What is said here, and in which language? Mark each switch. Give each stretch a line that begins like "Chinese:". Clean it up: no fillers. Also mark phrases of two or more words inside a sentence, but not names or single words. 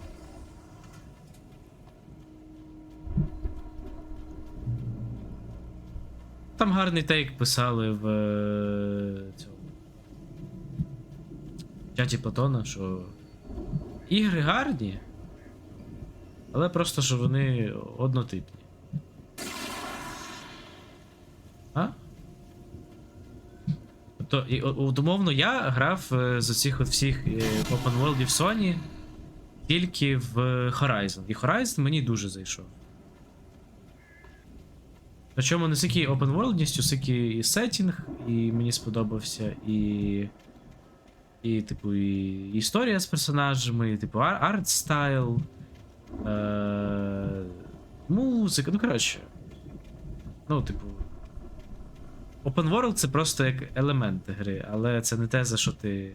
Ukrainian: Там гарний тейк писали в цьому чаті Платона, що ігри гарні, але просто що вони однотипні. А? Тобто, умовно, я грав з оцих от всіх
English: open worldів
Ukrainian: Sony тільки в Horizon. І Horizon мені дуже зайшов. Причому не стільки open worldністю, стільки і сеттінг, і мені сподобався, і типу, і історія з персонажами, і типу
English: art style,
Ukrainian: музика, ну коротше. Ну, типу.
English: Open World
Ukrainian: це просто як елемент гри, але це не те, за що ти.